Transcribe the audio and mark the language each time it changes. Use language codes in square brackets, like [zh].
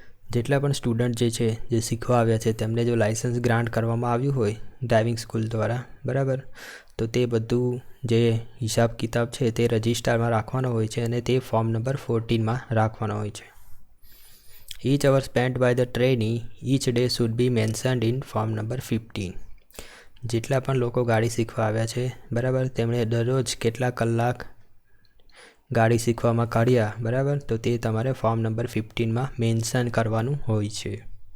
[gu] જેટલા પણ સ્ટુડન્ટ જે છે જે શીખવા આવ્યા છે તેમને જો લાઇસન્સ ગ્રાન્ટ કરવામાં આવ્યું હોય ડ્રાઇવિંગ સ્કૂલ દ્વારા, બરાબર, તો તે બધું જે હિસાબ કિતાબ છે તે રજિસ્ટરમાં રાખવાનો હોય છે અને તે ફોર્મ નંબર 14માં રાખવાનો હોય છે. [en] Each hour spent by the trainee each day should be mentioned in form number 15. [gu] જેટલા પણ લોકો ગાડી શીખવા આવ્યા છે, બરાબર, તેમણે દરરોજ કેટલા કલાક ગાડી શીખવામાં કાઢ્યા, બરાબર, તો તે તમારે ફોર્મ નંબર 15માં મેન્શન કરવાનું હોય છે.